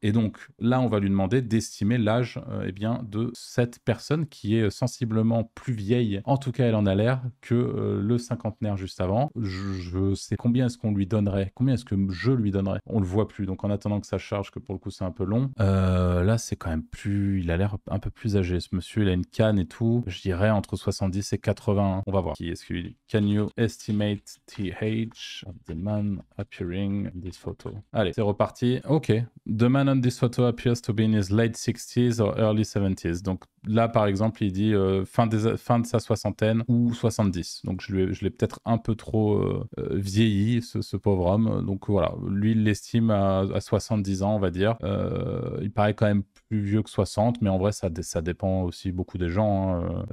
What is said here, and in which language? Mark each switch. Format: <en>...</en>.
<fr>Et donc là, on va lui demander d'estimer l'âge de cette personne qui est sensiblement plus vieille, en tout cas elle en a l'air, que le cinquantenaire juste avant. Je sais combien est-ce qu'on lui donnerait, combien est-ce que je lui donnerais. On le voit plus, donc en attendant que ça charge, que pour le coup c'est un peu long. Là, c'est quand même plus... Il a l'air un peu plus âgé, ce monsieur. Il a une canne et tout. Je dirais entre 70 et 80. On va voir. Qui est-ce qu'il dit?</fr> <en>Can you estimate the age of the man appearing in this photo?</en> <fr>Allez, c'est reparti.</fr> <en>Ok. The man on this photo appears to be in his late 60s or early 70s.</en> <fr>Donc là, par exemple, il dit fin de sa soixantaine ou 70. Donc je l'ai peut-être un peu trop vieilli, ce pauvre homme. Donc voilà, lui, il l'estime à 70 ans, on va dire. Il paraît quand même plus vieux que 60, mais en vrai, ça dépend aussi beaucoup des gens. Hein.</fr>